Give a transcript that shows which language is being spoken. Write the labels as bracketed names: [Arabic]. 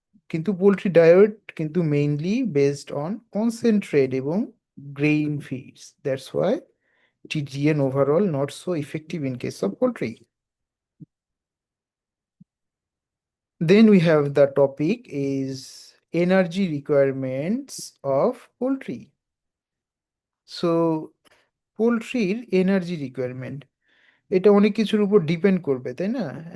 [English] কিন্তু poultry diet কিন্তু mainly based on concentrate এবং grain feeds, that's why TDN overall not so effective in case of poultry. Then we have the topic is energy requirements of poultry. [Bangla] So পোলট্রির energy requirement, এটা অনেক কিছুর উপর depend করবে, তাই না?